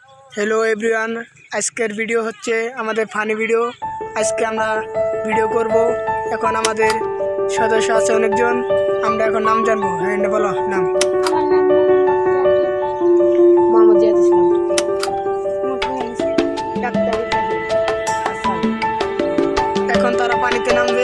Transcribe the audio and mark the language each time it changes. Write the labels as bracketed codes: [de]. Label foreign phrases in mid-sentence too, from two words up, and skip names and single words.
[en] hello everyone [bn] আজকের ভিডিও হচ্ছে আমাদের ফানি ভিডিও। আজকে আমরা ভিডিও করব এখন আমাদের সদস্য আছে অনেকজন। আমরা এখন নাম জানবো। হাঁ বলো নাম। এখন তারা পানিতে নামবে।